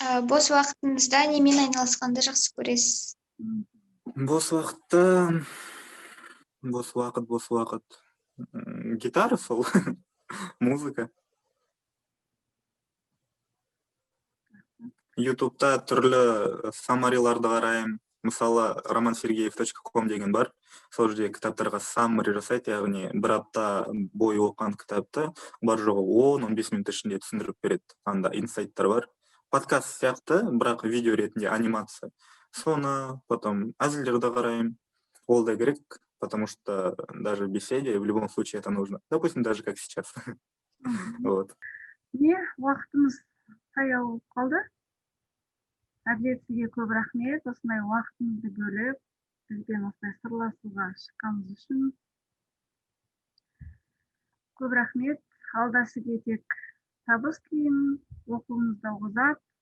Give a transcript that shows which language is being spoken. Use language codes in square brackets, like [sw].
[kk] Бос уақытыңызда немен айналысқанды жақсы көресіз? Бос уақытта, бос уақыт. Гитара сол, музыка. Ютубта түрлі саммариларды қараймын. Мысалы, romanssergeyev.com деген бар. Сол жерде кітаптарға саммари жасайды, яғни бір апта бойы оқыған кітапты бар жоғы 10-15 минут ішінде түсіндіріп береді. Анда инсайттар бар. Подкаст сияқты, бірақ видео ретінде анимация. Соны, потом әзілдерді қараймын. Ол да керек, [ru] потому что даже в беседе в любом случае это нужно. Допустим, даже как сейчас. Вот. [kk] Не, уақытымыз таяу қалды. Әділет, сізге көп рахмет, осындай уақытыңызды бөліп, бізбен осылай сырласуға шыққаныңыз үшін. Көп рахмет. Алда сізге тек табыс тілеймін, оқуыңызда ұзақ.